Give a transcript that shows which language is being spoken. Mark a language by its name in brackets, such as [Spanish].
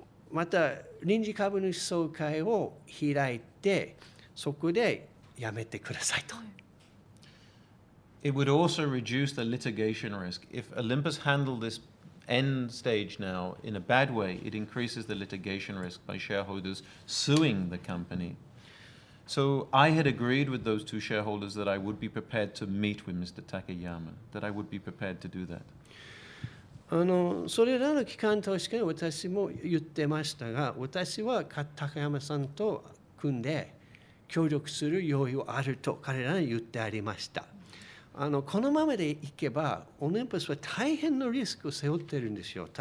[Japanese] また、臨時株主総会を開いて、そこでやめてくださいと。 [English] It would also reduce the litigation risk. If Olympus handled this end stage now in a bad way, it increases the litigation risk by shareholders suing the company. So I had agreed with those two shareholders that I would be prepared to meet with Mr. Takayama, that I would be prepared to do that. [Japanese] それらの期間として私も言ってましたが、私は高山さんと組んで協力する用意はあると彼らに言ってありました。このままでいけば、オリンパスは大変なリスクを背負っているんですよ。